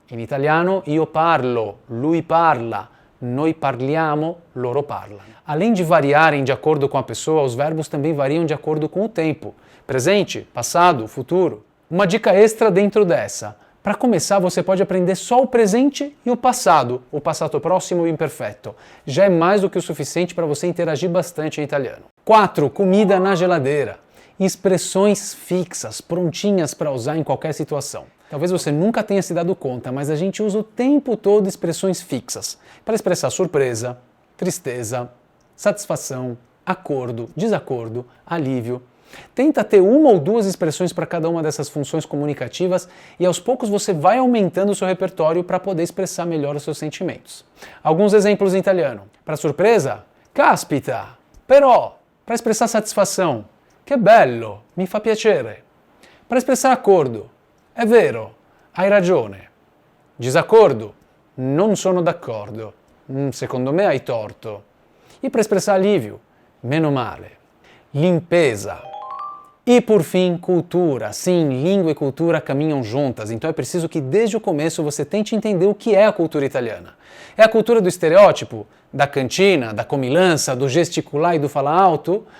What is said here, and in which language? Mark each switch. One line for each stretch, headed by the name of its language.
Italian: In italiano, io parlo, lui parla. Noi parliamo, loro parlano.
Portuguese: Além de variarem de acordo com a pessoa, os verbos também variam de acordo com o tempo. Presente, passado, futuro. Uma dica extra dentro dessa. Para começar, você pode aprender só o presente e o passato próximo e o imperfeito. Já é mais do que o suficiente para você interagir bastante em italiano. 4. Comida na geladeira. Expressões fixas, prontinhas para usar em qualquer situação. Talvez você nunca tenha se dado conta, mas a gente usa o tempo todo expressões fixas para expressar surpresa, tristeza, satisfação, acordo, desacordo, alívio. Tenta ter uma ou duas expressões para cada uma dessas funções comunicativas e aos poucos você vai aumentando o seu repertório para poder expressar melhor os seus sentimentos. Alguns exemplos em italiano. Para surpresa,
Italian: caspita, però.
Portuguese: Para expressar satisfação,
Italian: che bello, mi fa piacere.
Portuguese: Para expressar acordo,
Italian: è vero, hai ragione. Disaccordo, non sono d'accordo, secondo me hai torto.
Portuguese: E para expressar alívio,
Italian: meno male.
Portuguese: Limpeza. E por fim, cultura. Sim, língua e cultura caminham juntas, então é preciso que desde o começo você tente entender o que é a cultura italiana. É a cultura do estereótipo? Da cantina, da comilança, do gesticular e do falar alto?